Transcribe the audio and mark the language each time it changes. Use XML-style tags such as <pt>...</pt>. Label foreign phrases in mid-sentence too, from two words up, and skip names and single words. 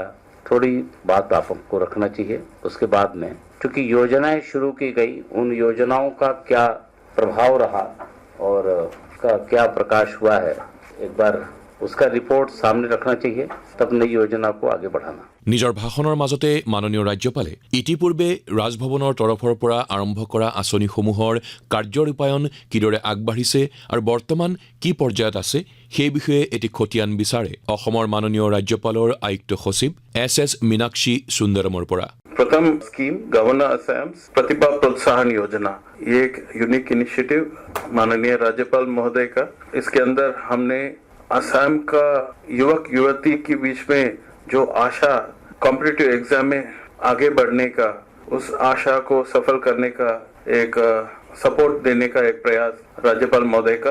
<hi>थोड़ी बात आप हमको रखना चाहिए। उसके बाद में क्योंकि योजनाएं शुरू की गई, उन योजनाओं का क्या प्रभाव रहा और उसका क्या प्रकाश हुआ है, एक बार उसका रिपोर्ट सामने रखना चाहिए, तब नई योजना को आगे बढ़ाना।</hi> <as>নিজৰ ভাষণৰ মাজতে মাননীয় ৰাজ্যপালে ইতিপূৰ্বে ৰাজভৱনৰ তৰফৰ পৰা আৰম্ভ কৰা আঁচনিসমূহৰ কাৰ্যৰূপায়ণ কিদৰে আগবাঢ়িছে আৰু বৰ্তমান কি পৰ্যায়ত আছে সেই বিষয়ে এটি খতিয়ান বিচাৰে অসমৰ মাননীয় ৰাজ্যপালৰ আয়ুক্ত সচিব এছ मीनाक्षी सुंदरমৰ পৰা।</as> <hi>प्रथम</hi> <en>scheme governor</en> <hi>असम प्रतिभा प्रोत्साहन योजना, ये एक</hi> <en>unique initiative</en> <hi>माननीय राज्यपाल महोदय का। इसके अंदर हमने असम का युवक युवती के बीच में जो आशा</hi> <en>competitive exam</en> <hi>में आगे बढ़ने का, उस आशा को सफल करने का एक सपोर्ट देने का एक प्रयास राज्यपाल महोदय का।</hi>